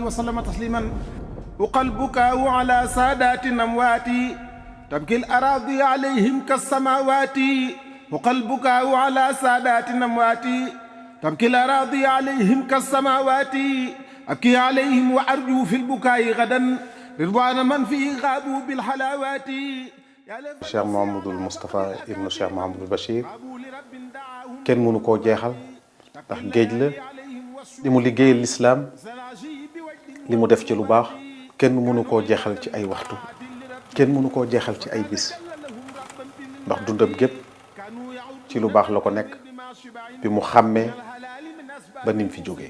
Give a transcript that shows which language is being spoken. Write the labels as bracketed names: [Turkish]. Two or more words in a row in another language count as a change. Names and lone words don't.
[Arabic] صحبه وسلم تسليما وقى البكاء على سادات أموات تبكي الأراضي عليهم كالسماوات وقى البكاء على سادات أموات تبكي الأراضي عليهم كالسماوات أبكي عليهم وأرجو في البكاء غدا رضوان من فيه غابوا بالحلاوات. [Wolof] Cheikh Mouhamadoul Moustapha ibnu Cheikh Mouhamadoul Bachir kenn mënu koo jeexal ndax géej la li mu liggéeyal lislaam li mu def ci lu baax kenn mënu koo jeexal ci ay waxtu kenn mënu koo jeexal ci ay bis ndax dundam gépp ci lu baax la ko nekk bi mu xàmmee ba nim fi jógee.